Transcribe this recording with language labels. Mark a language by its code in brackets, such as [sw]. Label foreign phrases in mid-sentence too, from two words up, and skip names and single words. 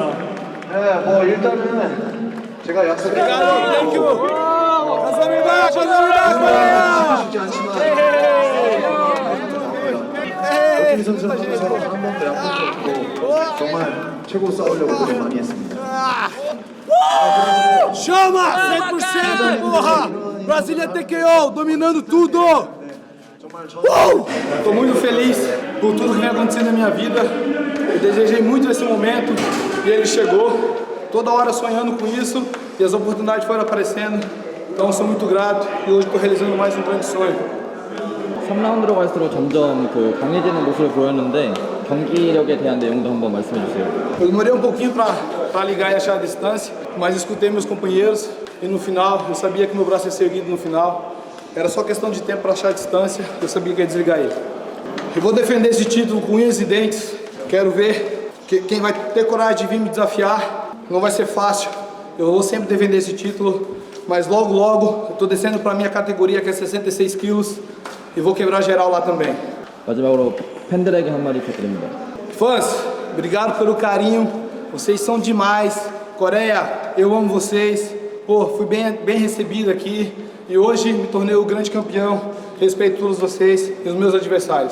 [ko] 뭐 일단은 제가 약속했던 감사합니다. 쉽지 않지만 머큐리 선수랑 서로 한 번도 약속을 없고 정말 최고 싸우려고 노력 많이 했습니다. [pt] Chama! 100%, porra! Brasília TKO, dominando tudo! Estou muito feliz por tudo que vem acontecendo na minha vida. Eu desejei muito esse momento e ele chegou. Toda hora sonhando com isso e as oportunidades foram aparecendo. Então sou muito grato e hoje estou realizando mais um grande sonho. [ko] 3라운드로 갈수록 점점 강해지는 모습을 보였는데 경기력에 대한 내용도 한번 말씀해 주세요. [pt] Eu demorei um pouquinho para ligar e achar a distância, mas escutei meus companheiros e no final eu sabia que meu braço ia ser erguido no final. Era só questão de tempo para achar a distância, eu sabia que ia desligar ele. Eu vou defender esse título com unhas e dentes. Quero ver quem vai ter coragem de vir me desafiar. Não vai ser fácil. Eu vou sempre defender esse título, mas logo eu estou descendo para a minha categoria, que é 66 quilos, e vou quebrar geral lá também. [ko] 마지막으로 팬들에게 한마디 부탁드립니다. [pt] Fãs, obrigado pelo carinho. Vocês são demais. Coreia, eu amo vocês. Fui bem recebido aqui e hoje me tornei o grande campeão. Respeito todos vocês e os meus adversários.